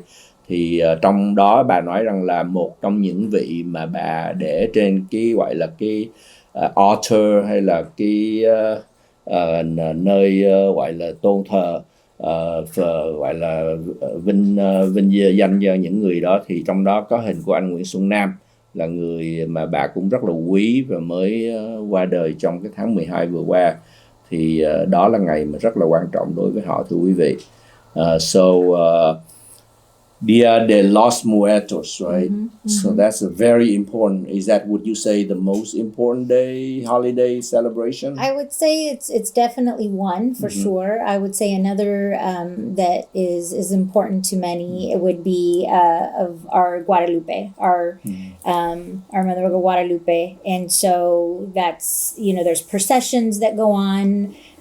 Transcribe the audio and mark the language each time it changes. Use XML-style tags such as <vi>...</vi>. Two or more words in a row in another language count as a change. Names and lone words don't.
<vi>Thì trong đó bà nói rằng là một trong những vị mà bà để trên cái gọi là cái altar hay là cái nơi gọi là tôn thờ, gọi là vinh danh cho những người đó, thì trong đó có hình của anh Nguyễn Xuân Nam, là người mà bà cũng rất là quý và mới qua đời trong cái tháng 12 vừa qua. Thì đó là ngày mà rất là quan trọng đối với họ, thưa quý vị.</vi> <en>Dia de los Muertos, right? So that's a very important. Is that, would you say, the most important day, holiday celebration? I would say it's definitely one for sure. I would say another that is important to many. It would be of our Guadalupe, our Mother of Guadalupe, and so that's, there's processions that go on.</en>